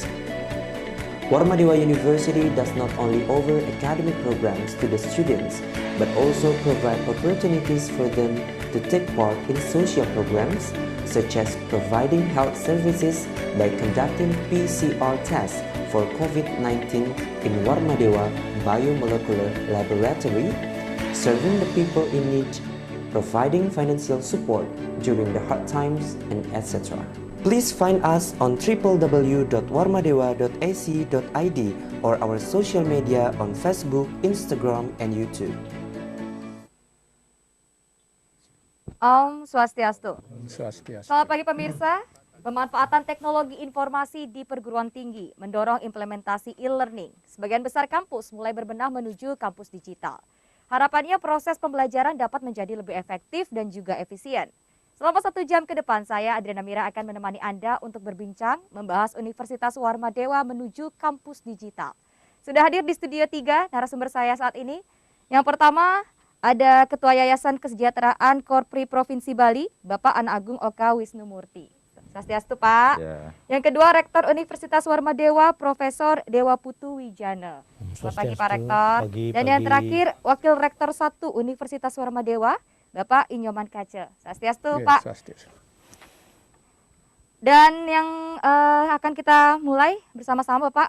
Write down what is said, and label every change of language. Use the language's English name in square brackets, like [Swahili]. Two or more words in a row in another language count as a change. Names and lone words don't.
[English] Warmadewa University does not only offer academic programs to the students, but also provide opportunities for them to take part in social programs, such as providing health services by conducting PCR tests for COVID-19 in Warmadewa Biomolecular Laboratory, serving the people in need, providing financial support during the hard times, and etc. Please find us on www.warmadewa.ac.id or our social media on Facebook, Instagram, and YouTube. [Balinese] Om Swastiastu. Swastiastu. [Indonesian] Selamat pagi pemirsa. Pemanfaatan teknologi informasi di perguruan tinggi mendorong implementasi e-learning. Sebagian besar kampus mulai berbenah menuju kampus digital. Harapannya proses pembelajaran dapat menjadi lebih efektif dan juga efisien. Selama 1 jam ke depan, saya Adriana Mira akan menemani Anda untuk berbincang membahas Universitas Warmadewa menuju kampus digital. Sudah hadir di Studio 3 narasumber saya saat ini. Yang pertama ada Ketua Yayasan Kesejahteraan Korpri Provinsi Bali, Bapak Ana Agung Oka Wisnumurti. Swastiastu, Pak. Ya. Yang kedua, Rektor Universitas Warmadewa, Profesor Dewa Putu Wijana. Selamat pagi, Pak Rektor. Dan yang terakhir, Wakil Rektor 1 Universitas Warmadewa, Bapak Inyoman Kace. Swastiastu, Pak. Swastiastu. Dan yang akan kita mulai bersama-sama, Bapak.